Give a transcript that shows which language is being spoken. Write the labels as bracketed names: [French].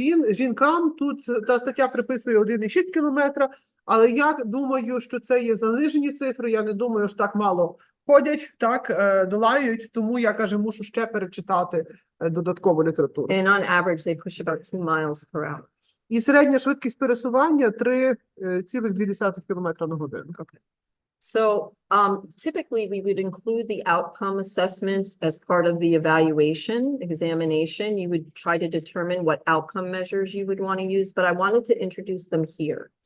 [Ukrainian] Жінкам тут та стаття приписує 1,6 кілометра, але я думаю, що це є занижені цифри. Я не думаю, що так мало ходять, так долають, тому я, каже, мушу ще перечитати додаткову літературу. [English] And on average, they push about 2 miles per hour. [Ukrainian] І середня швидкість пересування 3,2 кілометра на годину. [English] So typically we would include the outcome assessments as part of the evaluation, examination. You would try to determine what outcome measures you would want to use, but I wanted to introduce them here.